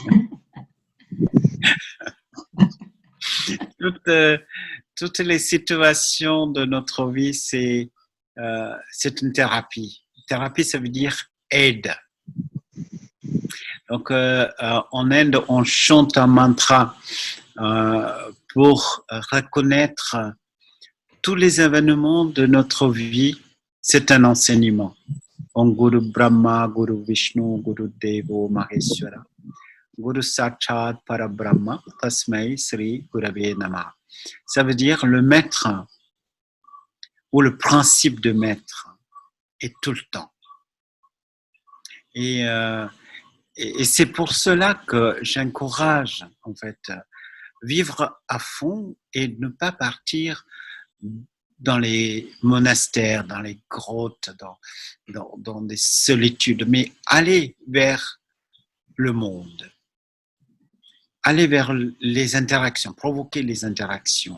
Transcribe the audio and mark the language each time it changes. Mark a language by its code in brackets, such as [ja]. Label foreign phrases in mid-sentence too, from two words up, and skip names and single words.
[fr] Toutes les situations de notre vie, c'est une thérapie. Thérapie, ça veut dire aide. Donc, en Inde, on chante un mantra pour reconnaître tous les événements de notre vie. C'est un enseignement. [sa] Om Guru Brahma, Guru Vishnu, Guru Devo Maheshwara, Guru Sakshat Parabrahma, Tasmai Sri Gurave Namah. [fr] Ça veut dire le maître ou le principe de maître est tout le temps. Et c'est pour cela que j'encourage, en fait, vivre à fond et ne pas partir dans les monastères, dans les grottes, dans des solitudes, mais aller vers le monde, aller vers les interactions, provoquer les interactions.